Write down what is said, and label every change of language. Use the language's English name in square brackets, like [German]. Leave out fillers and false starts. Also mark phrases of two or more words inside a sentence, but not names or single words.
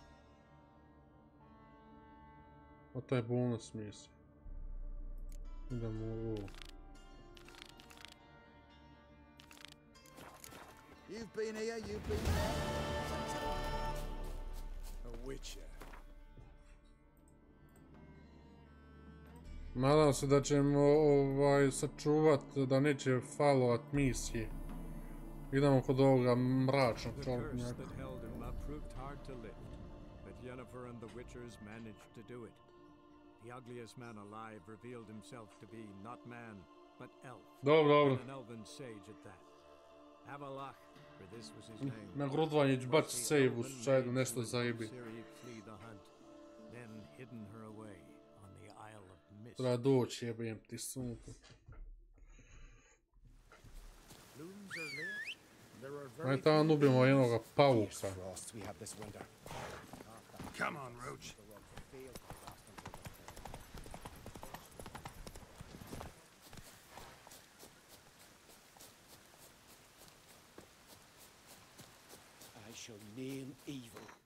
[Croatian] O to je bonus misija. Idemo u ovo. [English] You've been here, you've been there. A witcher. [Croatian] Nadam se da ćemo sačuvat da neće falovat misije. Idemo kod ovoga mračnog [English] The [Croatian] čovjeka. [English] curse that held him up proved hard to lift, but Yennefer and the Witchers managed to do it. The ugliest man alive revealed himself to be not man, but elf. [Croatian] Dobro. [English] And an elven sage at that. Avalach, for this was his name. [Croatian] Na grudvanje ću bacit save u slučaju da nešto zajebi. [English] Ciri flee the hunt, then hidden her away on the Isle of Mist. [Croatian] Treba doći, jebem ti sunku. Ajde tamo ubijemo jednoga pauka. [English] Come on, Roach. I shall name evil.